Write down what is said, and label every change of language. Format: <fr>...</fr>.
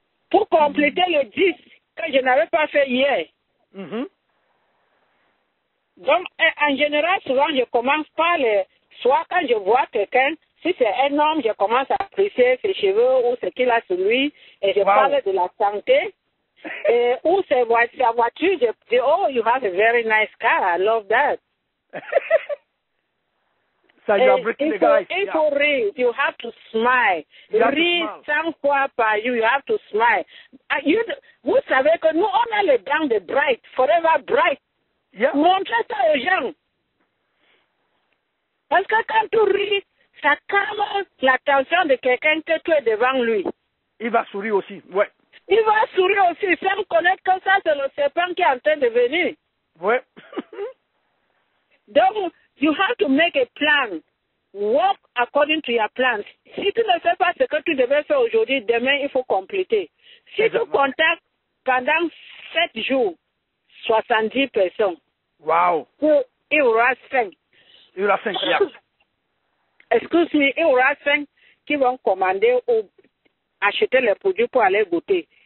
<fr>Pour compléter le 10 que je n'avais pas fait hier. Donc, en général, souvent, je commence par soit quand je vois quelqu'un, si c'est un homme, je commence à apprécier ses cheveux ou ce qu'il a sur lui, et je parle de la santé. Ou sa voiture, je dis, oh,</fr> <en>you have a very nice car, I love that. So you are breaking the guys. If you read, you have to smile. Read</en> <fr>100 fois par jour,</fr> <en>you have to smile.</en> <fr>Vous savez que nous, on a les dents de Bright, Forever Bright. Montrez ça aux gens. Parce que quand tu ris, ça calme l'attention de quelqu'un que tu es devant lui. Il va sourire aussi, ouais. Il va sourire aussi, sans connaître que ça, c'est le serpent qui est en train de venir. Ouais. Donc,</fr> <en>you have to make a plan. Work according to your plans.</en> <fr>Si tu ne fais pas ce que tu devais faire aujourd'hui, demain, il faut compléter. Si tu contactes pendant 7 jours, 70 personnes. Wow. Il y aura 5. Il y aura 5, Excuse-moi, il y aura 5 qui vont commander ou acheter les produits pour aller goûter.</fr>